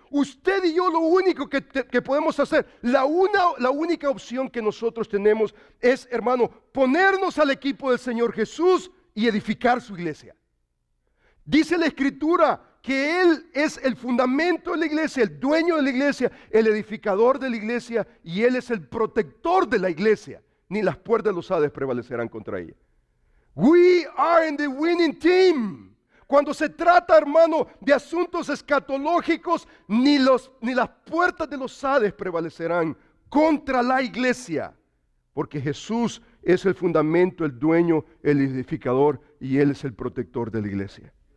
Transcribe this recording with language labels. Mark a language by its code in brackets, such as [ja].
[es] Usted y yo lo único que podemos hacer, la única opción que nosotros tenemos es, hermano, ponernos al equipo del Señor Jesús y edificar su iglesia. Dice la Escritura que Él es el fundamento de la iglesia, el dueño de la iglesia, el edificador de la iglesia y Él es el protector de la iglesia. Ni las puertas de los Hades prevalecerán contra ella. [en] We are in the winning team. [es] Cuando se trata, hermano, de asuntos escatológicos, ni las puertas de los Hades prevalecerán contra la iglesia. Porque Jesús es el fundamento, el dueño, el edificador y Él es el protector de la iglesia.